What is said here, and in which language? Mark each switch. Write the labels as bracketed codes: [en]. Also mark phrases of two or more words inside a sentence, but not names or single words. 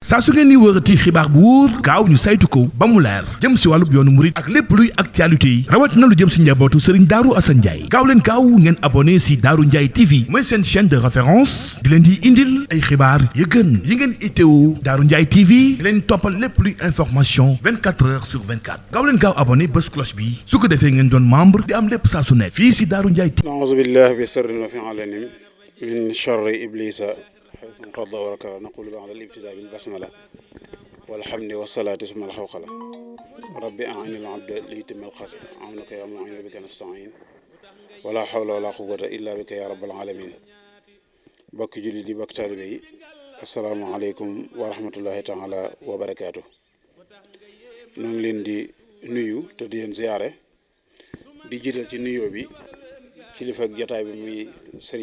[wo] saa su ngeen ni wërati xibaar bu wóor gaaw ñu saytu ko ba mu leer jëm si wàllub yoonu murit ak lépp luy actualité yi rawat na lu jëm si njabootu Serigne Darou Assane Ndiaye gaaw leen gaaw ngeen abonné si Darou Ndiaye TV mooy seen [fr] chaîne de référence [wo] di leen di indil ay xibaar yu gën yi ngeen itteewu Darou Ndiaye TV di leen toppal lépp luy information [fr] 24 heures sur 24 [wo] gaaw leen gaaw abonné bés cloche bi su ko defee ngeen doon membre di am lépp saa su nekk fii si Darou Ndiaye TV. [ar] أعوذ بالله بسر وفعل من شر إبليس قد ورك نقول بعد الابتداء بالبسملة والحمد والصلاة ثم الحوقلة رب أعن العبد ليتم القصد عونك يا معين بك نستعين ولا حول ولا قوة إلا بك يا رب العالمين [wo] bokk julli di bokk taalibe yi [ar] السلام عليكم ورحمة الله تعالى وبركاته [wo] ñoo ngi leen di nuyu te di leen ziyaare di jiital ci nuyoo bi kilifa ak jotaay bi muy Serigne